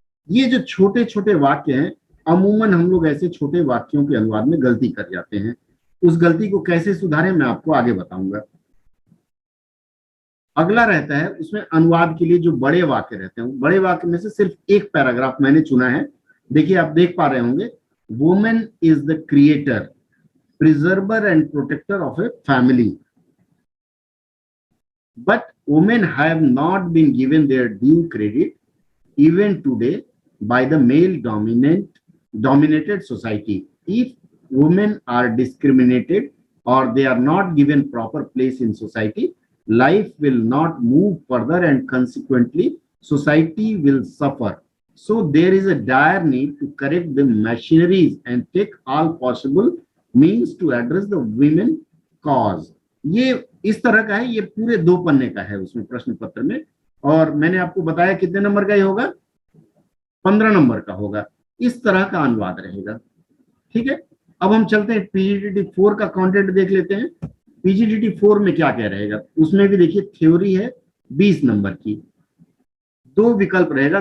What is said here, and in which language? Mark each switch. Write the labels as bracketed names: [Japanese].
[Hindi] ये जो छोटे छोटे वाक्य हैं, अमूमन हम लोग ऐसे छोटे वाक्यों के अनुवाद में गलती कर जाते हैं। उस गलती को कैसे सुधारें मैं आपको आगे बताऊंगा। अगला रहता है, उसमें अनुवाद के लिए जो बड़े वाक्य रहते हैं, बड़े वाक्य में से सिर्फ एक पैराग्राफ मैंने चुना है। देखिए आप देख पा रहे होंगे, [English] Women is the creator, preserver and protector of a family, but women have not been given their due credit even today by the male dominated society। If women are discriminated or they are not given proper place in society, life will not move further and consequently society will suffer। So there is a dire need to correct the machineries and take all possible means to address the women cause। [Hindi] ये इस तरह का है, ये पूरे 2 पन्ने का है उसमें प्रश्न पत्र में, और मैंने आपको बताया कितने नंबर का ये होगा, 15 नंबर का होगा। इस तरह का अनुवाद रहेगा। ठीक है, अब हम चलते हैं पीजीडीटी 4 का कंटेंट देख लेते हैं। पीजीडीटी 4 में क्या क्या रहेगा, उसमें भी देखिए थ्योरी है 20 नंबर की, 2 विकल्प रहेगा।